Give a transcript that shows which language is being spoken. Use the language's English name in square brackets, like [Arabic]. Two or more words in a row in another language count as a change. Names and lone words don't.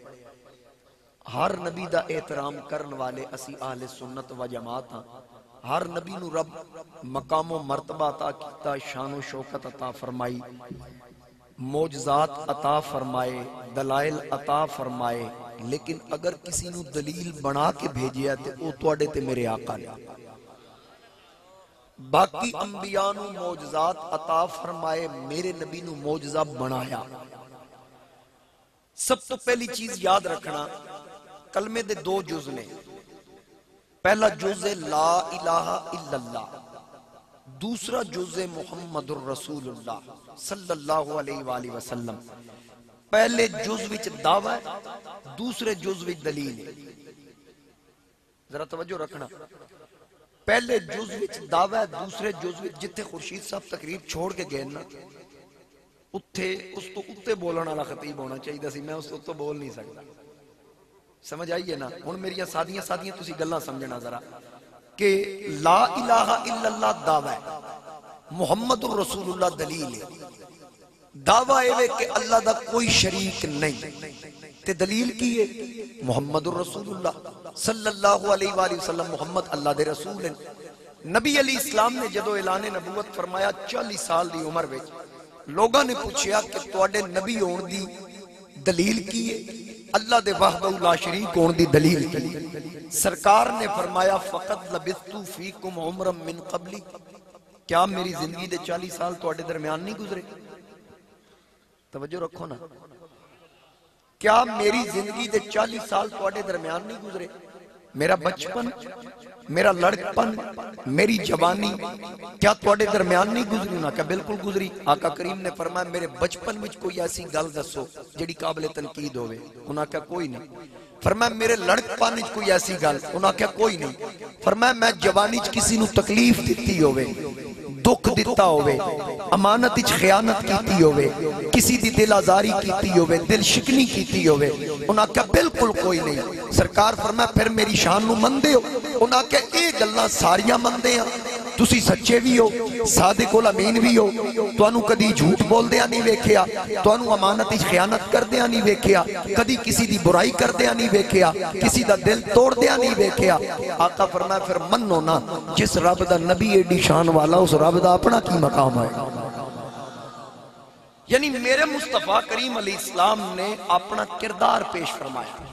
[Punjabi] ہر نبی دا احترام کرن والے اسی اہل سنت و جماعت ہاں. ہر نبی نو رب مقام و مرتبہ عطا کیتا، شان و شوکت عطا فرمائی، معجزات عطا فرمائے، دلائل عطا فرمائے. لیکن اگر کسی نو دلیل بنا کے بھیجیا تے او تواڈے تے میرے آقا نے. باقی انبیاء نو معجزات عطا فرمائے، میرے نبی نو معجزہ بنایا. سب تو پہلی چیز یاد رکھنا، کلمے دے دو جز نے. پہلا جز [Arabic] لا الہ الا اللہ، [Punjabi] دوسرا جز [Arabic] محمد الرسول اللہ صلی اللہ علیہ وآلہ وسلم. [Punjabi] پہلے جز وچ دعویٰ ہے، دوسرے جز وچ دلیل ہے. ذرا توجہ رکھنا، پہلے جز وچ دعویٰ ہے، دوسرے جز وچ جتھے خورشید صاحب تقریب چھوڑ کے گئے نا، اتھے اس تو اتے بولنا والا خطیب ہونا چاہیے سی. میں اس تو بول نہیں سکتا. سمجھ آئیے نا. ہن میری سادیاں تسی گلاں سمجھنا ذرا کہ [Arabic] لا الہ الا اللہ [Punjabi] دعویٰ ہے، [Arabic] محمد الرسول اللہ [Punjabi] دلیل ہے. دعویٰ ہے کہ اللہ دا کوئی شریک نہیں، تے دلیل کی ہے [Arabic] محمد الرسول اللہ صلی اللہ علیہ وآلہ وسلم. [Punjabi] محمد اللہ دے رسول ہیں. نبی [Arabic] علیہ السلام [Punjabi] نے جدو اعلان نبوت فرمایا 40 سال دی عمر وچ، لوگاں نے پوچھیا کہ تواڈے نبی ہون دی دلیل کی ہے؟ اللہ دے [Arabic] وحدہ لا شریک [Punjabi] ہون دی دلیل کی؟ سرکار نے فرمایا فقط [Arabic] لبثت فیکم عمرا من قبلی، [Punjabi] کیا میری زندگی دے 40 سال تواڈے درمیان نہیں گزرے؟ توجہ رکھو نا، کیا میری زندگی دے 40 سال تواڈے درمیان نہیں گزرے؟ میرا بچپن، میرا لڑکپن، میری جوانی کیا تواڈے درمیان نہیں گزری؟ انہاں کہا بالکل گزری. آقا کریم نے فرمایا میرے بچپن وچ کوئی ایسی گل دسو جڑی قابل تنقید ہوئے. انہاں کہا کوئی نہیں. فرمایا میرے لڑکپن وچ کوئی ایسی گل؟ انہاں کہا کوئی نہیں. فرمایا میں جوانی وچ کسی نو تکلیف دتی ہوئے، دکھ دیتا ہوئے، امانت وچ خیانت کیتی ہوئے، کسی دی دل آزاری کیتی ہوئے، دل شکنی کیتی ہوئے؟ انہاں کہا بالکل کوئی نہیں. سرکار فرمایا پھر میری شان نو مندے ہو؟ انہاں کہا اے گلاں ساریاں مندے ہیں، تسی سچے بھی ہو، [Arabic] صادق الامین [Punjabi] بھی ہو، تانوں کدی جھوٹ بول دیا نہیں ویکھیا، تانوں امانت وچ خیانت کر دیا نہیں ویکھیا، کدی کسی دی برائی کر دیا نہیں ویکھیا، کسی دا دل توڑ دیا نہیں ویکھیا. آقا فرمایا پھر منو نا، جس رب دا نبی ایڈی شان والا اس رب دا اپنا کی مقام ہے. یعنی میرے مصطفیٰ کریم [Arabic] علیہ السلام [Punjabi] نے اپنا کردار پیش فرمایا.